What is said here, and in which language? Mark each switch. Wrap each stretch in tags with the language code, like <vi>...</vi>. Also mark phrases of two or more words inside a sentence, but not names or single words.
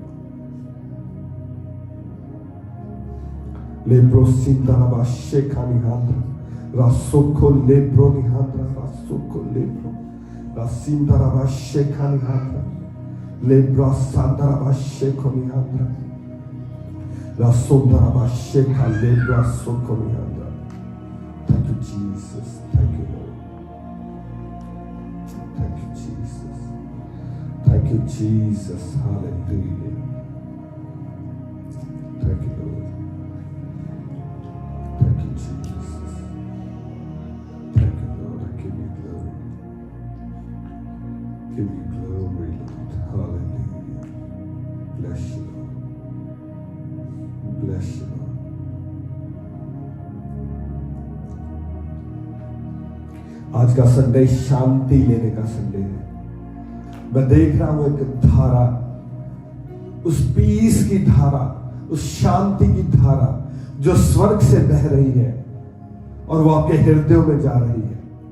<en>लेब्रो सिंदरा शेका निहांद्रा रासोको लेब्रो निहांद्रा रासोको लेब्रो रासिंदरा शेका निहांद्रा लेब्रा सांदरा शेको निहांद्रा रासोंदरा शेका लेब्रा सोको निहांद्रा। Thank you, Jesus. Thank you, Lord. Thank you, Jesus. Thank you, Jesus. Hallelujah. Thank you, Lord. Thank you, Jesus. Thank you, Lord. I give you glory. Give you glory, Lord. Hallelujah. Bless you, Lord. Bless you, Lord.</en> <hi>आज का संडे शांति लेने का संडे है। मैं देख रहा हूं एक धारा, उस पीस की धारा, उस शांति की धारा जो स्वर्ग से बह रही है और वो आपके हृदयों में जा रही है।</hi>